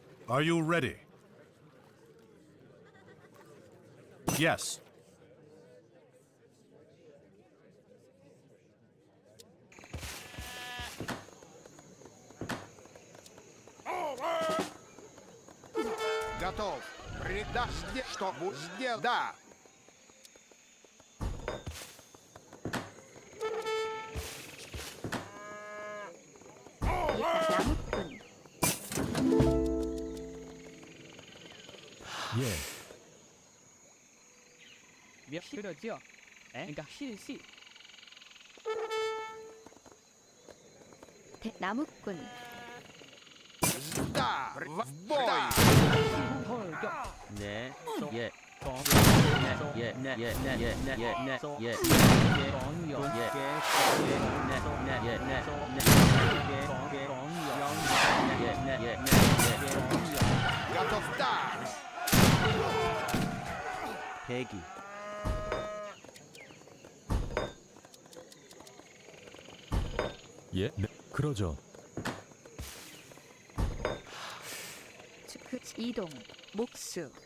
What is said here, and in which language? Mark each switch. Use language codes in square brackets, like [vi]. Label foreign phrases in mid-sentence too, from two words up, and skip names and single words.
[en] Are you ready? Yes. [ru] Готов. Что сделал? Да. [ko] 나무꾼. 예. 그러죠. 그러니까 실시. 나무꾼. [ru] Да. В бой. [ko] 돌격. 네. 예. 예. 네. 예. 네. 예. 네. 예. 네. 예. 공격. 예. 네. 네. 예. 네. [ru] Готов. Да. [ko] 대기. 예. 네. 그러죠. 이동. 목수.